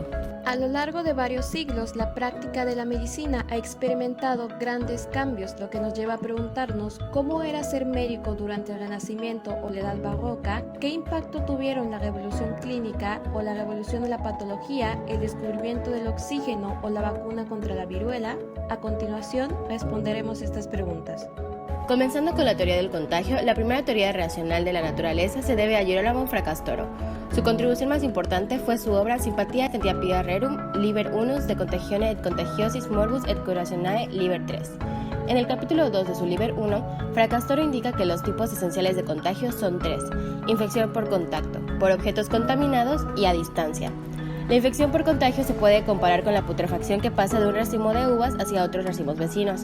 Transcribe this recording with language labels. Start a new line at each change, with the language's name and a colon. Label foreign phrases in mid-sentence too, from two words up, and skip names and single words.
Spanish: A lo largo de varios siglos, la práctica de la medicina ha experimentado grandes cambios, lo que nos lleva a preguntarnos cómo era ser médico durante el Renacimiento o la Edad Barroca, qué impacto tuvieron la revolución clínica o la revolución de la patología, el descubrimiento del oxígeno o la vacuna contra la viruela. A continuación, responderemos estas preguntas. Comenzando con la teoría del contagio, la primera teoría racional de la naturaleza se debe a Girolamo Fracastoro. Su contribución más importante fue su obra Sympathia Scientiae Rerum, Liber Unus de Contagione et Contagiosis Morbus et Curationae, Liber 3. En el capítulo 2 de su Liber 1, Fracastoro indica que los tipos esenciales de contagio son tres: infección por contacto, por objetos contaminados y a distancia. La infección por contagio se puede comparar con la putrefacción que pasa de un racimo de uvas hacia otros racimos vecinos.